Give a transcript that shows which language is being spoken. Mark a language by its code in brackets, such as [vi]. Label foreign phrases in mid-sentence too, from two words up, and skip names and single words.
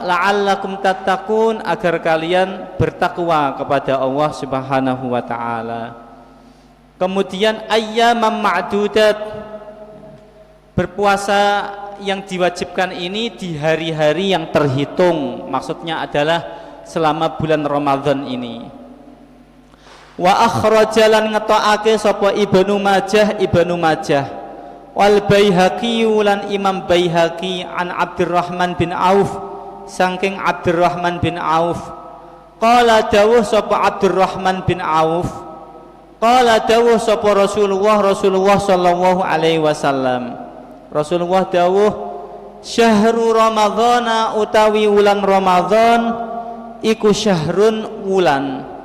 [ar] لعلكم تتقون, [id] agar kalian bertakwa kepada Allah [ar] سبحانه وتعالى. [id] Kemudian [ar] أياما معدودات, [id] berpuasa yang diwajibkan ini di hari-hari yang terhitung, maksudnya adalah selama bulan Ramadan ini. [ar] وأخرجه [jv] ngetokake sapa Ibnu Majah wal Baihaqi lan Imam Baihaqi an Abdurrahman bin Auf saking Abdurrahman bin Auf qala dawuh sapa Abdurrahman bin Auf qala dawuh sapa Rasulullah [ar] صلى الله عليه وسلم, [jv] Rasulullah dawuh [ar] شهر رمضان [jv] utawi wulan Ramadan iku syahrun wulan